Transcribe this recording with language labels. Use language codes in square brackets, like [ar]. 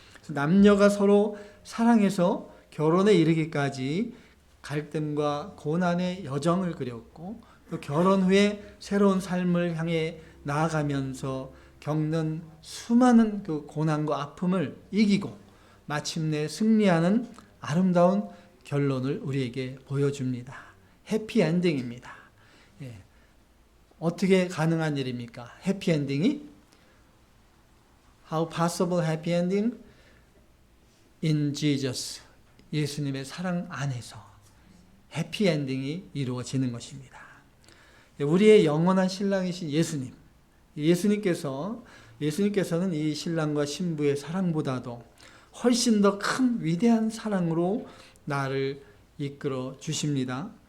[ko] 남녀가 서로 사랑해서 결혼에 이르기까지 갈등과 고난의 여정을 그렸고, 또 결혼 후에 새로운 삶을 향해 나아가면서 겪는 수많은 그 고난과 아픔을 이기고 마침내 승리하는 아름다운 결론을 우리에게 보여줍니다. 해피엔딩입니다. 어떻게 가능한 일입니까? 해피엔딩이? [en] How possible happy ending? In Jesus. [ko] 예수님의 사랑 안에서 해피엔딩이 이루어지는 것입니다. 우리의 영원한 신랑이신 예수님. 예수님께서는 이 신랑과 신부의 사랑보다도 훨씬 더 큰 위대한 사랑으로 나를 이끌어 주십니다.